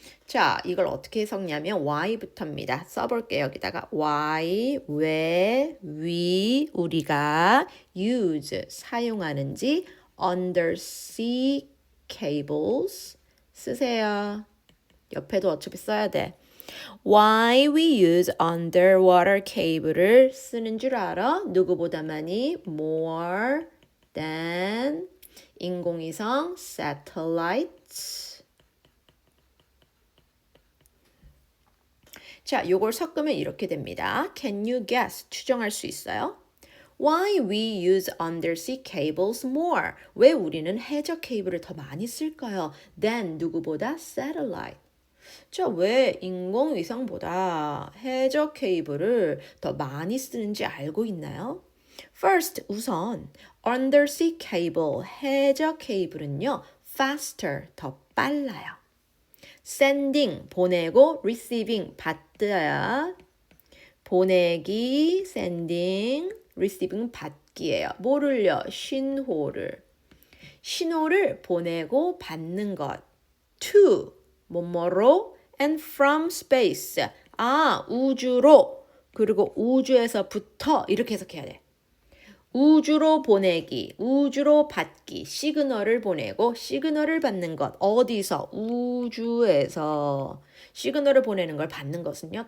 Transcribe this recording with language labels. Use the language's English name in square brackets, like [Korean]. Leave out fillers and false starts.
[Korean] 자, 이걸 어떻게 적냐면 why부터입니다. 써볼게요. 여기다가 why, 왜, we, 우리가 use, 사용하는지 undersea cables 쓰세요. 옆에도 어차피 써야 돼. [English] Why we use underwater cable [Korean] 을 쓰는 줄 알아? 누구보다 많이 [English] more than [Korean] 인공위성 satellites. 자, 요걸 섞으면 이렇게 됩니다. [English] Can you guess? [Korean] 추정할 수 있어요? [English] Why we use undersea cables more? [Korean] 왜 우리는 해저 케이블을 더 많이 쓸까요? [English] than 누구보다 satellite. [Korean] 자, 왜 인공위성보다 해저 케이블을 더 많이 쓰는지 알고 있나요? First, 우선 [English] undersea cable, [Korean] 해저 케이블은요, [English] faster, [Korean] 더 빨라요. sending, 보내고, receiving, 받아야. 보내기, sending, receiving, 받기예요. 뭐를요? 신호를. 신호를 보내고 받는 것. [English] to, 뭐뭐로, and from space. [Korean] 아, 우주로. 그리고 우주에서부터 이렇게 해석해야 돼. 우주로 보내기, 우주로 받기, 시그널을 보내고 시그널을 받는 것. 어디서? 우주에서. 시그널을 보내는 걸 받는 것은요.